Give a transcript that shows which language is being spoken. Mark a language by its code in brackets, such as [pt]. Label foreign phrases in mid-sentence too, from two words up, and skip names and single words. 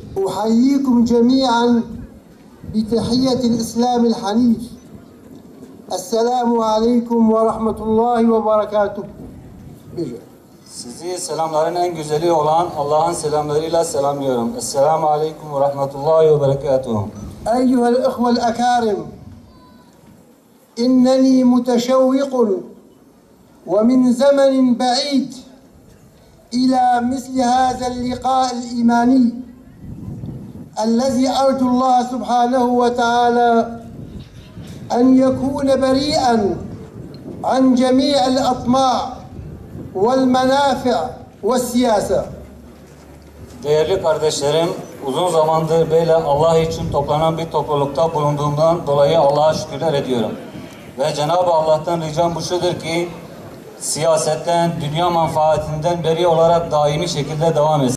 [ar] أحييكم جميعا بتحية الإسلام الحنيف. السلام عليكم ورحمة الله وبركاته. [tr] Sizi selamların en güzeli olan Allah'ın selamlarıyla selamlıyorum. [ar] السلام عليكم ورحمة الله وبركاته. أيها الإخوة الأكارم. إنني متشوق ومن زمن بعيد إلى مثل هذا اللقاء الإيماني الذي أرجو الله سبحانه وتعالى أن يكون بريئا عن جميع الأطماع والمنافع والسياسة. [tr] Değerli kardeşlerim, uzun zamandır böyle Allah için toplanan bir toplulukta bulunduğumdan dolayı Allah'a şükürler ediyorum. Ve Cenab-ı Allah'tan ricam bu şudur ki siyasetten, dünya menfaatinden beri olarak daimi şekilde devam etsin.